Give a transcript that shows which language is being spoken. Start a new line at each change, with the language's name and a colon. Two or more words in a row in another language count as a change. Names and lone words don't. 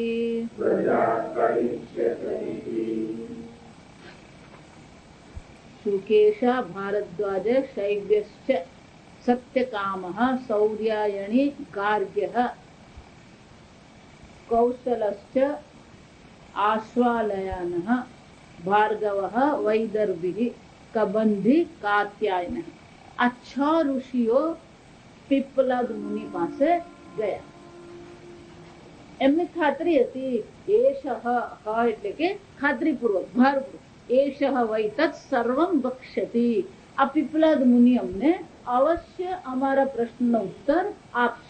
Sanskrit: शुकेशा भारद्वाज शैव्यश्च सत्यकामः सौर्यायणी गार्ग्यः कौशलश्च आश्वालयानः भार्गवः वैदर्भिः कबंधी कात्यायनः।
Gujarati: આ 6 ઋષિઓ પીપલાદ મુનિ પાસે ગયા. એમને ખાતરી હતી એષઃ એટલે કે ખાતરીપૂર્વક ભારપૂર્વક
Sanskrit: એષઃ વૈ તત્ સર્વં વક્ષ્યતિ.
Gujarati: આ પીપલાદ મુનિ અમને અવશ્ય અમારા પ્રશ્નનો ઉત્તર આપશે.